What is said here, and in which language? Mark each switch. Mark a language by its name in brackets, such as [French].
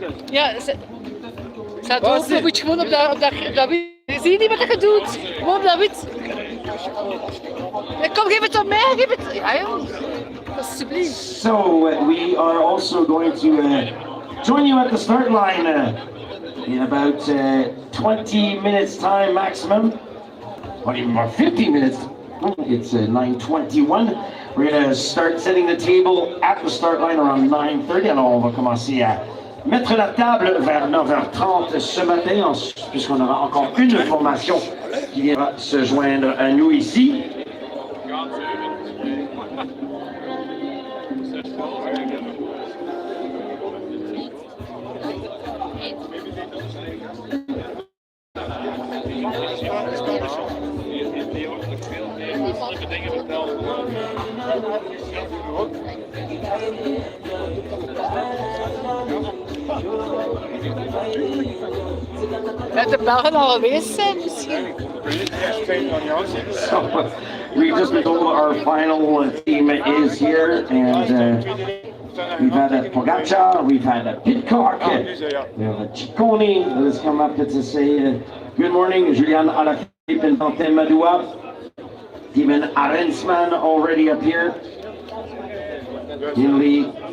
[Dutch] Ja, ze had ook een beetje gewoon op dat wit. Zie je niet wat dat doet? Gewoon op dat wit. Kom, geef het op mij, geef het. Ja, joh. Alsjeblieft. [English] So, we are also going to join you at the start line in about 20 minutes time maximum. Or even more, 15 minutes. It's 9:21. We're going to start setting the table at the start line around 9:30. [French] Alors, on va commencer à mettre la table vers 9h30 ce matin, puisqu'on aura encore une formation qui viendra se joindre à nous ici. [Dutch] Met de Belgen al geweest zijn misschien. [English] So, we just been told our final team is here, and we've had a Pogacar, we've had a Pitcock, we have a Ciccone that has come up to say good morning, Julian Alaphilippe and Quentin Madoua, Steven Arensman already up here. in lead.